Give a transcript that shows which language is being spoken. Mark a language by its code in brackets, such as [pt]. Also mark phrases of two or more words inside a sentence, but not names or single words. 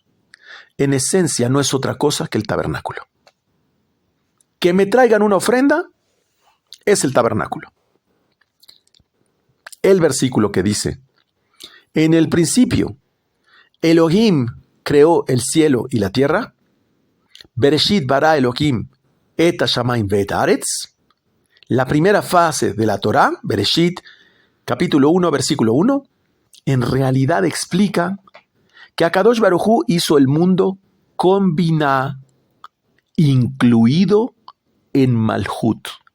[es] En esencia no es otra cosa que el tabernáculo. Que me traigan una ofrenda es el tabernáculo. El versículo que dice, en el principio, Elohim creó el cielo y la tierra, [he] בראשית ברא אלהים את השמים ואת הארץ, [es] la primera fase de la Torá, Bereshit, capítulo 1, versículo 1, en realidad explica que [he] הקדוש ברוך הוא [es] hizo el mundo con Binah, incluido en Malhut.